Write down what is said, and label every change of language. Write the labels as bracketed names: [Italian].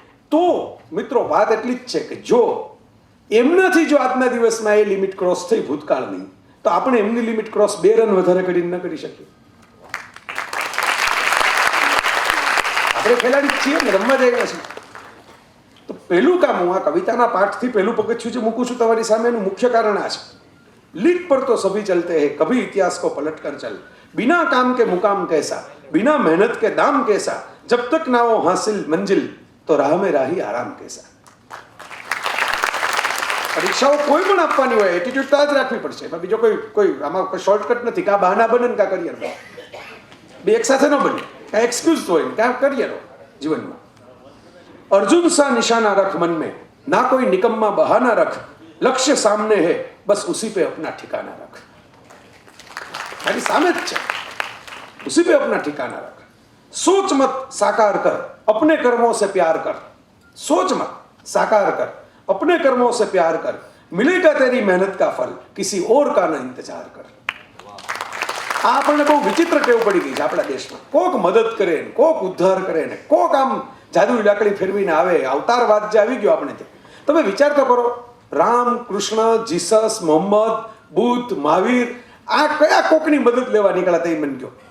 [Gujarati] તો મિત્રો વાત એટલી જ છે કે જો એમનાથી જો આજના દિવસમાં એ લિમિટ ક્રોસ થઈ ભૂતકાળની, તો આપણે એમની લિમિટ ક્રોસ 2 રન વધારે કરીને ન કરી શકીએ. આપણે ખેલાડી છીએ ને, રમવા જઈ રહ્યા છીએ. તો પહેલું કામ હું આ કવિતાના પાઠથી પહેલું પગથિયું જે મૂકું છું તમારી સામે, એનું મુખ્ય કારણ આ છે. [Hindi] લીટ પર તો સભી ચલતે હૈ, કભી ઇતિહાસ કો પલટ કર ચલ, बिना काम के मुकाम कैसा, बिना मेहनत के दाम कैसा, जब तक ना हो हासिल मंजिल तो राह में राही आराम कैसा. [Gujarati] પરીક્ષાઓ કોઈ પણ આપવાની હોય એટીટ્યુડ તો જ રાખવી પડશે. બીજો કોઈ આમાં કોઈ શોર્ટકટ નથી. કાં બહાના બને ને કાં કરિયર બને, બે એક સાથે ન બને. કાં એક્સક્યુઝ હોય કાં કરિયર હોય જીવનમાં. [Hindi] अर्जुन सा निशाना रख मन में, ना कोई निकम्मा बहाना रख, लक्ष्य सामने है बस उसी पे अपना ठिकाना रख. [Gujarati] तारी सामने ज छे, [Hindi] उसी पे अपना ठिकाना रख. सोच मत साकार कर, अपने कर्मों से प्यार कर. सोच मत साकार कर, अपने कर्मों से प्यार कर, मिलेगा तेरी मेहनत का फल, किसी और का न इंतजार कर. [Gujarati] આ આપણને બહુ વિચિત્ર ટેવ પડી ગઈ છે આપણા દેશમાં. કોક મદદ કરે ને, કોક ઉદ્ધાર કરે ને, કોક આમ જાદુઈ લાકડી ફેરવીને આવે. અવતારવાદ જે આવી ગયો આપણે ત્યાં. તમે વિચાર તો કરો, રામ, કૃષ્ણ, જીસસ, મોહમ્મદ, બુદ્ધ, મહાવીર, આ કયા કોકની મદદ લેવા નીકળ્યા તે મને કહો.